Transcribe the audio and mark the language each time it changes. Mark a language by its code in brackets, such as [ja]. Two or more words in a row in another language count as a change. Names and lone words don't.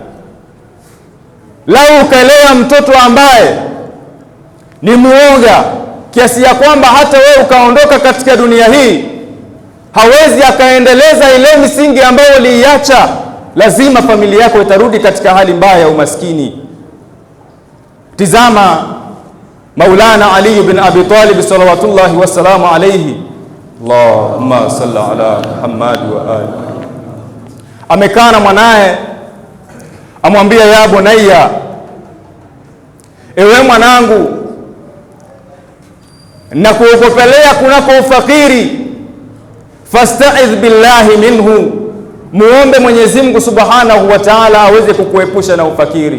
[sw] Lau ukaelea mtoto ambaye ni muoga kiasi ya kwamba hata wewe ukaondoka katika dunia hii hawezi akaendeleza ile misingi ambayo uliiacha, lazima familia yako itarudi katika hali mbaya ya umaskini. [ar] Tizama Maulana Ali ibn Abi Talib صلوات الله والسلام عليه اللهم صل على محمد وآل. [sw] Amekaa na mwanae, amwambia [ar] يا بني, [sw] ewe mwanangu, na kuogopelea kunako ufakiri, [ar] فاستعذ بالله منه, [sw] muombe Mwenyezi Mungu [ar] سبحانه وتعالى [sw] aweze kukuepusha na ufakiri.